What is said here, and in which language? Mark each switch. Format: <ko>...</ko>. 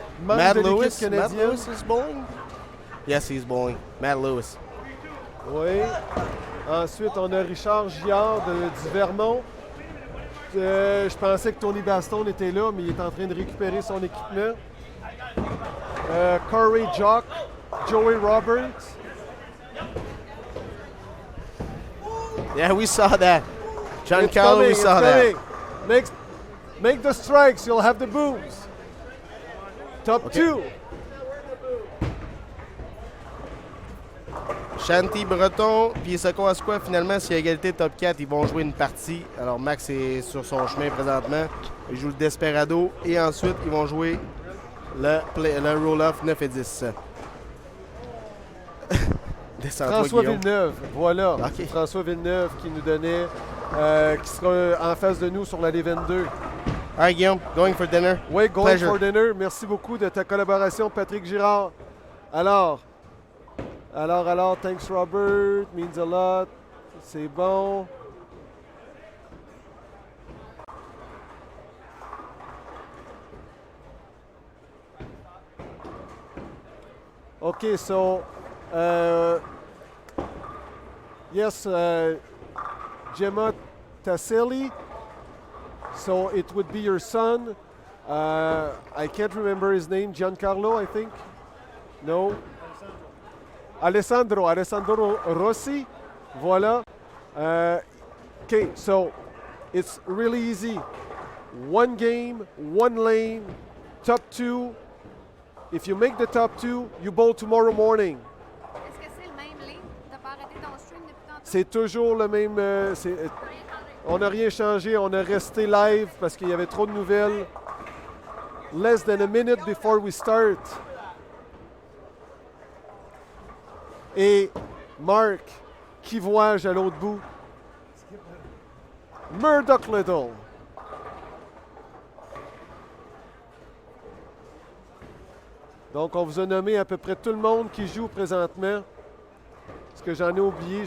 <fr>Matt de l'équipe Lewis. canadienne.</fr> <en>Matt Lewis is bowling? Yes, he's bowling. Matt Lewis.</en> <fr>Oui. Ensuite, on a Richard Giard du Vermont. Je pensais que Tony Baston était là, mais il est en train de récupérer son équipement. Corey Jock, Joey Roberts.</fr> <en>Yeah, we saw that. Giancarlo, we saw that. Make the strikes, you'll have the booms. Top 2.</en> <fr>Shanti Breton, puis Soko Asqua, finalement, s'il y a égalité top 4, ils vont jouer une partie. Alors Max est sur son chemin présentement. Il joue le Desperado et ensuite, ils vont jouer le roll-off 9 et 10. François Guillaume. Villeneuve, voilà. Okay. François Villeneuve qui nous donnait, qui sera en face de nous sur l'allée 22.</fr> <en>All right, Guillaume, going for dinner. Oui, going Pleasure. for dinner.</en> <fr>Merci beaucoup de ta collaboration, Patrick Girard.</fr> <en>Alors, thanks Robert, means a lot.</en> <fr>C'est bon.</fr> <en>Okay, so yes, Gemma Tasselli. So it would be your son. I can't remember his name. Giancarlo, I think. No. Alessandro Rossi. Voilà. Okay, so it's really easy. One game, one lane, top 2. If you make the top 2, you bowl tomorrow morning.</en> <fr>Est-ce que c'est le même lane? T'as pas arrêté ton stream depuis tantôt? C'est toujours le même. On n'a rien changé. On a resté live parce qu'il y avait trop de nouvelles.</fr> <en>Less than a minute before we start.</en> <fr>Et Mark, qui vois-je à l'autre bout? Murdoch Little. Donc, on vous a nommé à peu près tout le monde qui joue présentement. Est-ce que j'en ai oublié?</fr>